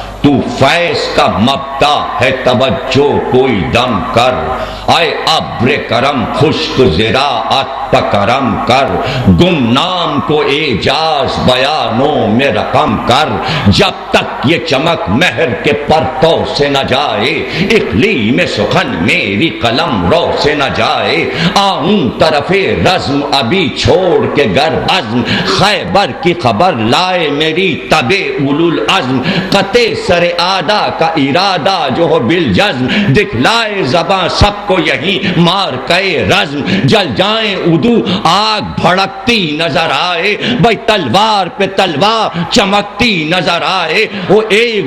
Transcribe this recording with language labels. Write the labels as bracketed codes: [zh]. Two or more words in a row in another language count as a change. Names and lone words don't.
[ur] تو فیض کا مبدا ہے توجہ کوئی دم کر، اے ابر کرم خشک زراعت پکرم کر، گمنام کو اعجاز بیانوں میں رقم کر، جب تک یہ چمک مہر کے پرتو سے نہ جائے، اقلیم سخن میری قلم رو سے نہ جائے، آؤں طرف رزم ابھی چھوڑ کے گر عزم، خیبر کی خبر لائے میری تب اولو العزم، قطع سر آدھا کا ارادہ جو ہو بالجزم، دکھلائے زباں سب کو یہی مار کے رزم، جل جائیں ادو آگ بھڑکتی نظر آئے، بھائی تلوار پہ تلوار چمکتی نظر آئے، وہ ایک